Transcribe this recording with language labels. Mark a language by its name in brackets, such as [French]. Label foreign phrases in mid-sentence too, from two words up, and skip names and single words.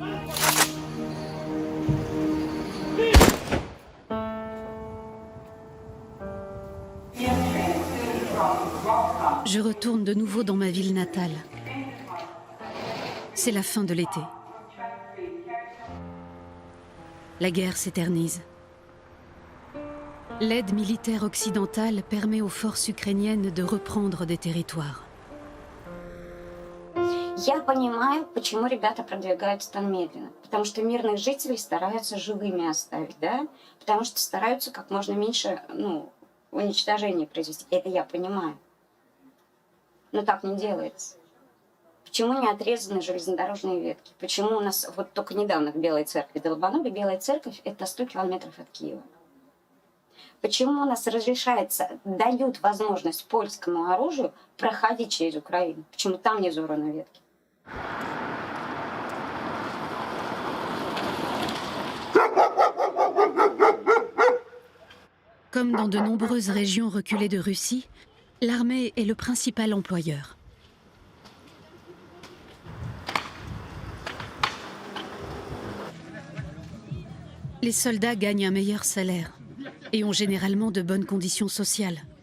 [French] Je retourne de nouveau dans ma ville natale. C'est la fin de l'été. La guerre s'éternise. L'aide militaire occidentale permet aux forces ukrainiennes de reprendre des territoires. [Russian] Я понимаю, почему ребята продвигаются там медленно. Потому что мирных жителей стараются живыми оставить, да? Потому что стараются как можно меньше, уничтожения произвести. Это я понимаю. Но так не делается. Почему не отрезаны железнодорожные ветки? Почему у нас вот только недавно в Белой Церкви долбанули? Белая Церковь – это 100 километров от Киева. Почему у нас разрешается, дают возможность польскому оружию проходить через Украину? Почему там не взорваны ветки? [French] Comme dans de nombreuses régions reculées de Russie, l'armée est le principal employeur. Les soldats gagnent un meilleur salaire et ont généralement de bonnes conditions sociales.